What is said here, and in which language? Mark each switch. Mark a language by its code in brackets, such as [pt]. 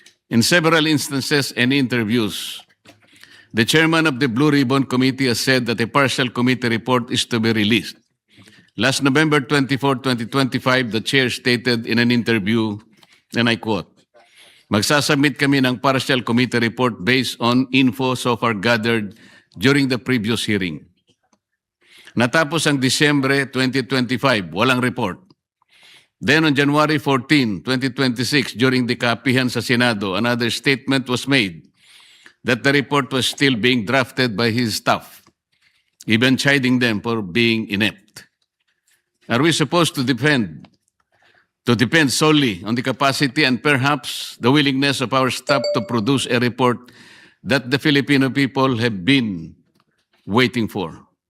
[en] In several instances and interviews, the chairman of the Blue Ribbon Committee has said that a partial committee report is to be released. Last November 24, 2025, the chair stated in an interview, and I quote, [tl] "Magsasubmit kami ng [en] partial committee report based on info so far gathered during the previous hearing." [tl] Natapos ang Disyembre 2025, walang report. [en] Then on January 14, 2026, during the kapihan sa Senado, another statement was made that the report was still being drafted by his staff, even chiding them for being inept. Are we supposed to depend solely on the capacity and perhaps the willingness of our staff to produce a report that the Filipino people have been waiting for?